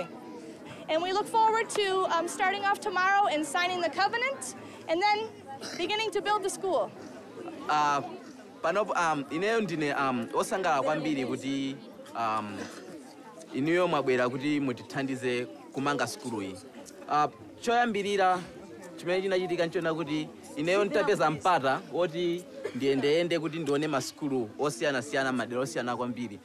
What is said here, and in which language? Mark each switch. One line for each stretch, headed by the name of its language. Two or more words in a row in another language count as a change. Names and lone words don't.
English: And we look forward to starting off tomorrow and signing the covenant, and then beginning to build the school.
Nyanja: Panopo ineyo ndine osangala kwambiri kuti inuyo mwabwera kuti mutithandize kumanga skulu iyi. Choyambirira chimene chinachitika nchona kuti ineyo nditapeza mpata woti ndiyendeyende kuti ndione maskulu osiyanasiyana madera osiyana kwambiri.